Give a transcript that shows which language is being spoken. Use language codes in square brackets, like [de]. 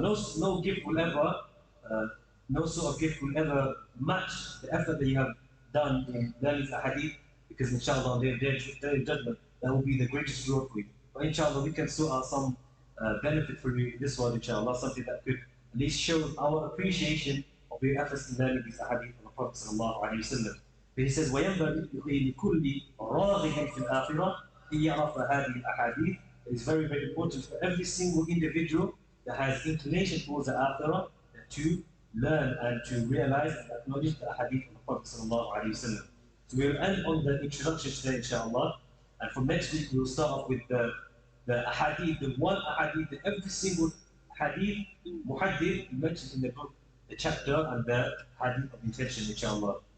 [en] No gift will ever, no sort of gift will ever match the effort that you have done in learning the hadith, because inshallah on the day of judgment, that will be the greatest reward for you. But inshallah, we can sort out some benefit for you in this one, inshallah, something that could at least show our appreciation of your efforts in learning these hadith of the Prophet sallallahu alayhi wa sallam. But he says, [ar] وَيَنْبَغِي لِكُلِّ رَاغِبٍ فِي الْآخِرَةِ أَنْ يَعْرَفَ هَذِهِ الْأَحَادِيثِ. [en] It is very, very important for every single individual that has inclination towards the akhirah to learn and to realize and acknowledge the hadith of the Prophet sallallahu alayhi wa sallam. So we will end on the introduction today, inshallah. And from next week, we will start off with the ahadith, the one ahadith, that every single hadith, muhaddith, mentioned in the book, the chapter, and the hadith of intention, inshallah.